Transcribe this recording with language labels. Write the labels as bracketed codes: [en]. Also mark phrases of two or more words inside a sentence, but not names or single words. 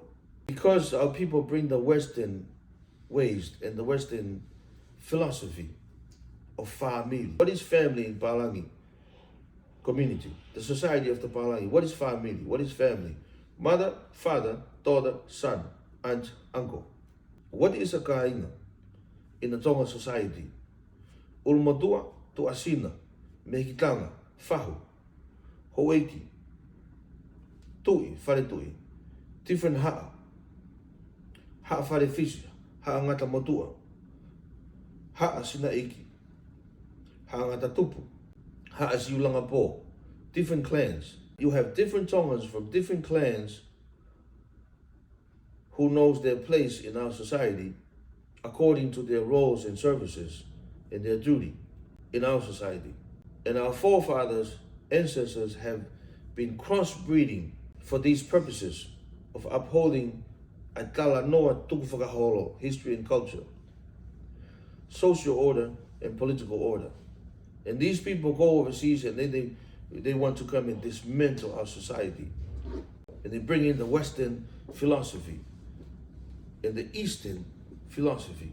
[en] Because our people bring the Western ways and the Western philosophy of family. What is family in Palangi community? The society of the Palangi. What is family? What is family? Mother, father, daughter, son, aunt, uncle. What is a Kāinga in the Tongan society? [to] Ulumotu'a, tu'asina, mehikitanga, fahu, eiki, tu'i, different ha'a whare fisi, ha'a ngata motua, ha'a sina eiki, ha'a ngata tupu, ha'a siulanga po, [en] different clans. You have different Tongans from different clans who knows their place in our society according to their roles and services and their duty in our society. And our forefathers, ancestors have been crossbreeding for these purposes of upholding a [to] Kala noa tuku-fakaholo, [en] history and culture, social order and political order. And these people go overseas and then they want to come and dismantle our society. And they bring in the Western philosophy and the Eastern philosophy.